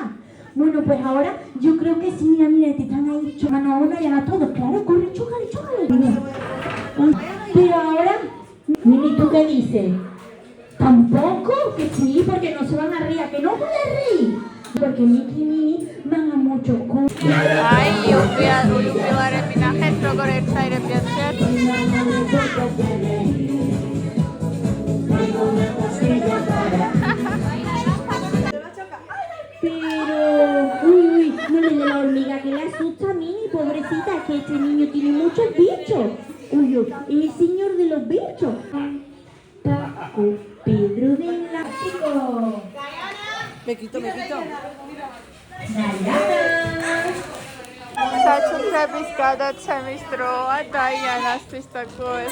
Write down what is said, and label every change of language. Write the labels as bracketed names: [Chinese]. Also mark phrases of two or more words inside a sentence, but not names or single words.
[Spanish] Bueno, pues ahora yo creo que sí, mira, te están ahí chocando a una y a todos. Claro, corre, chócale. Pero ahora, Mini, ¿tú qué dices? ¿Tampoco? Que sí, porque no se van a reír, que no voy a reír. Porque Miki y Mini van a mucho con... [Georgian] აი იუბილარები ნახეთ როგორ ერთსაირებიან შეერთ. [Spanish] Pero, uy, no le dé la hormiga que le asusta a Mini, pobrecita, que este niño tiene muchos bichos. Uy, el señor de los bichos. Paco, Pedro de la... Me quito. [Georgian] საჩუქრების გადაცემის დროა დაიანასთვის და გოეს.